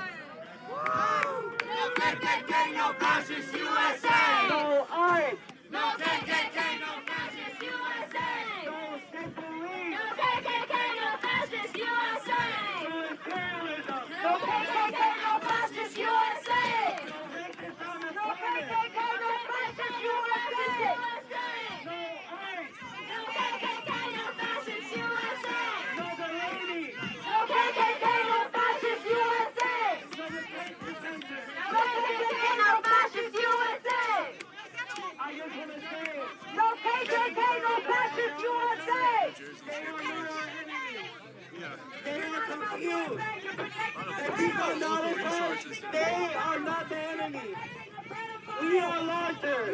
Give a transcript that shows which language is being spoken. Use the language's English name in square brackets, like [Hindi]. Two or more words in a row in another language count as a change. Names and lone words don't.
[English] No KKK, no fascist USA. No ICE. No KKK, no fascist USA. No state police. No KKK, no fascist USA. No imperialism. No KKK, no fascist USA. No racism and violence. No KKK, no fascist USA. No ICE. No KKK, no fascist USA. No Delaney. No KKK, no fascist USA. No detention centers. No KKK, no fascist USA. I just want to say it. No KKK, no fascist USA. They are not our enemy. They are confused. The people notice they are not the enemy. We are larger.